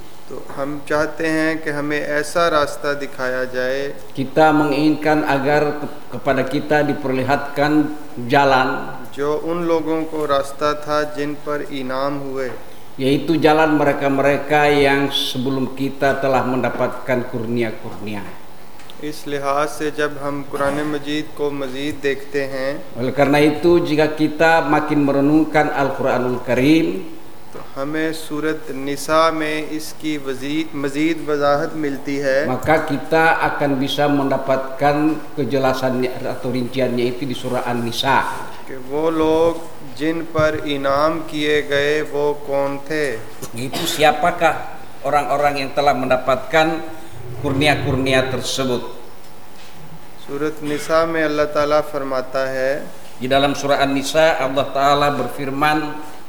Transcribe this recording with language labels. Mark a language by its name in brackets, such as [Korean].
[Urdu] तो हम चाहते हैं कि हमें ऐसा रास्ता दिखाया जाए, [Indonesian] kita menginginkan agar kepada kita diperlihatkan jalan, [Urdu] जो उन लोगों को रास्ता था जिन पर इनाम हुए, [Indonesian] yaitu jalan mereka-mereka yang sebelum kita telah mendapatkan kurnia-kurnia. [Urdu] इस लिहाज से जब हम कुरान मजीद को मजीद देखते हैं, [Indonesian] oleh karena itu jika kita makin merenungkan Al-Qur'anul Karim, [Urdu] तो हमें सूरत निसा में इसकी मजीद वजाहत मिलती है, [Indonesian] maka kita akan bisa mendapatkan kejelasannya atau rinciannya itu di surah An-Nisa. [Urdu] कि वो लोग जिन पर इनाम किए गए वो कौन थे, [Indonesian] itu siapakah orang-orang yang telah mendapatkan kurnia-kurnia tersebut. [Urdu] सूरत निसा में अल्लाह ताला फरमाता है, [Indonesian] di dalam surah An-Nisa Allah ta'ala berfirman,